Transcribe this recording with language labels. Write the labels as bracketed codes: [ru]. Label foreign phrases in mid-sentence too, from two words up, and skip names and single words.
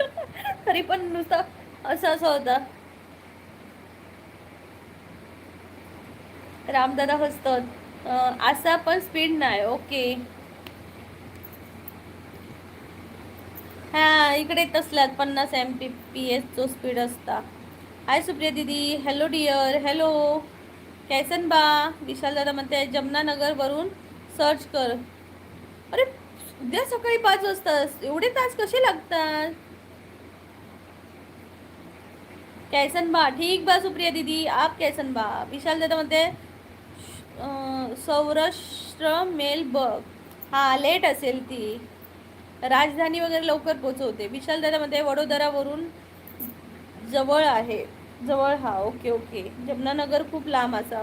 [mr] तरी पण नुसतं असं होतं. रामदादा हसतात. असा पण स्पीड नाही. ओके. हा इकडे तसल्यात 50 MBPS जो स्पीड असता. [en] hi Supriya Didi, hello dear, hello. [bho] कैसन बा? [mr] विशाल दादा म्हणते जमनानगर वरून सर्च कर. अरे उद्या सकाळी 5 वाजता एवढे तास कसे लागतात? [bho] कैसन बा? ठीक बा सुप्रिया दीदी, आप कैसन बा? [mr] विशाल दादा म्हणते सौराष्ट्र मेल बघ. हा लेट असेल ती. राजधानी वगैरे लवकर पोचवते. विशाल दादा म्हणते वडोदरावरून जवळ आहे. जवळ हा. ओके ओके. जमनानगर खूप लांब असा.